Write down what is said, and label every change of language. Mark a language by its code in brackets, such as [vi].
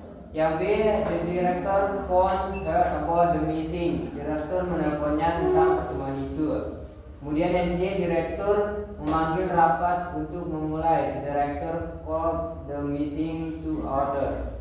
[id] Yang B, [en] the director phoned her about the meeting. [id] Direktur menelponnya tentang pertemuan itu. Kemudian yang C, direktur memanggil rapat untuk memulai. [en] The director called the meeting to order.